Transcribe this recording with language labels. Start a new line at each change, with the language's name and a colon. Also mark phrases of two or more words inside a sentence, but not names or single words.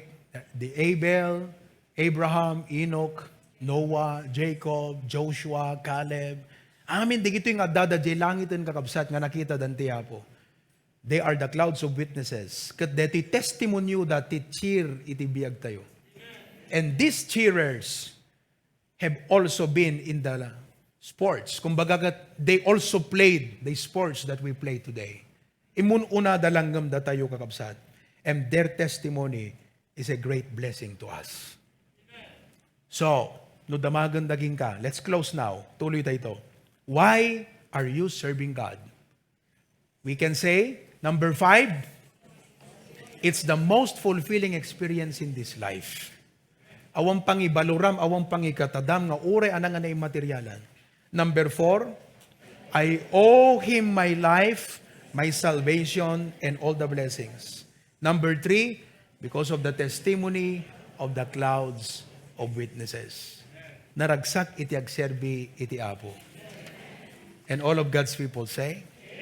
Iloko: Di Abel, Abraham, Enoch, Noah, Jacob, Joshua, Caleb. Amin, di gito'y nga dada di langit ang kakabsat nga nakita dan tiyapo.
English: They are the clouds of witnesses.
Iloko: Kat deti testimonyo dati cheer iti biyag tayo.
English: And these cheerers have also been in the sports. Kumbaga, they also played the sports that we play today.
Iloko: Imununa dalanggam da tayo kakabsat.
English: And their testimony is a great blessing to us. So,
Iloko: no damagan daging ka.
English: Let's close now.
Filipino: Tuloy tayo.
English: Why are you serving God? We can say, number 5, it's the most fulfilling experience in this life.
Iloko: Awang pangibaluram, awang pangikatadam, nga ure anang anay materialan.
English: Number 4, I owe Him my life, my salvation, and all the blessings. Number 3, because of the testimony of the clouds of witnesses.
Iloko: Naragsak iti agserbi iti apo.
English: And all of God's people say,